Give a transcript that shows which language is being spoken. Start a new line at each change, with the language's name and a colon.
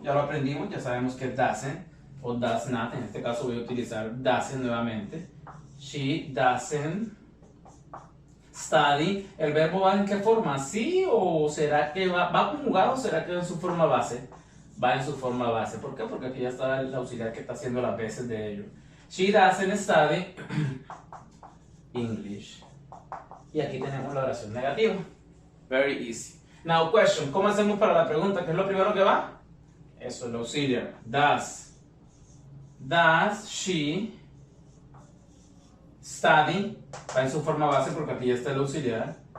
Spanish: Ya lo aprendimos, ya sabemos que doesn't o does not. En este caso voy a utilizar doesn't nuevamente.
English: She doesn't study.
Spanish: ¿El verbo va en qué forma? ¿Sí o será que va conjugado o será que va en su forma base? Va en su forma base. ¿Por qué? Porque aquí ya está el auxiliar que está haciendo las veces de ello.
English: She doesn't study English.
Spanish: Y aquí tenemos la oración negativa.
English: Very easy. Now question.
Spanish: ¿Cómo hacemos para la pregunta? ¿Qué es lo primero que va? Eso, el auxiliar.
English: Does she study?
Spanish: Va en su forma base porque aquí ya está el auxiliar.